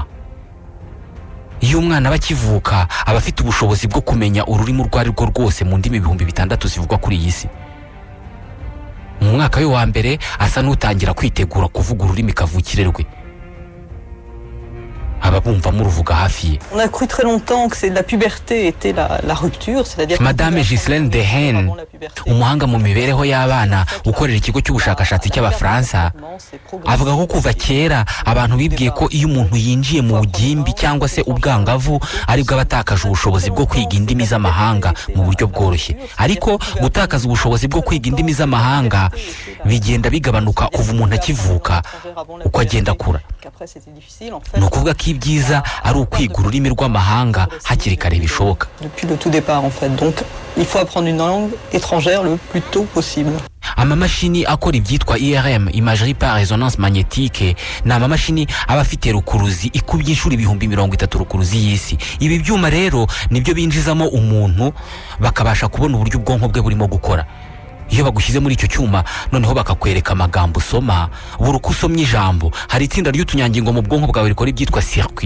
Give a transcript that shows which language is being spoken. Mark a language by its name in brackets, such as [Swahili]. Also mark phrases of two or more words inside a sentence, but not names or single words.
[Kinyarwanda] Iyo umwana bakivuka aba afite ubushobozi bwo kumenya ururimi urwo ari rwo rwose mu ndimi 6,000 zivugwa kuri iyi si. Mu mwaka we wa mbere asa n'utangira kwitegura kuvuga ururimi kavukire rwe. Ababumva muruvuga hafi ye. [French] On a cru très longtemps que c'est la puberté était la rupture, c'est-à-dire [Kinyarwanda] Madame Ghislaine Dehen, umuhanga mu mibereho y'abana ukorera ikigo cy'ubushakashatsi cy'Abafaransa, avuga ko kuva kera abantu bibwiye ko iyo umuntu yinjiye mu bugimbi cyangwa se ubwangavu aribwo abatakaje ubushobozi bwo kwiga indimi z'amahanga mu buryo bworoshye. Ariko gutakaza ubushobozi bwo kwiga indimi z'amahanga bigenda bigabanuka kuva umuntu akivuka uko agenda akura. Ni ukuvuga ko ibyiza ari ukwiga ururimi rw'amahanga hakiri kare bishoboka. [French] Depuis le tout départ en fait. Donc il faut apprendre une langue étrangère le plus tôt possible. [Kinyarwanda] Amamashini akora ibyitwa IRM, [French] imagerie par résonance magnétique, [Kinyarwanda] ni amamashini aba afite rukuruzi ikubye inshuro 30,000 rukuruzi y'isi. Ibi byuma rero nibyo binjizamo umuntu bakabasha kubona uburyo ubwonko bwe burimo gukora. Iyo bagushyize muri icyo cyuma noneho bakakwereka amagambo usoma, buri uko usomye ijambo hari itsinda ry'utunyangingo mu bwonko bwawe rikora ibyitwa circuit.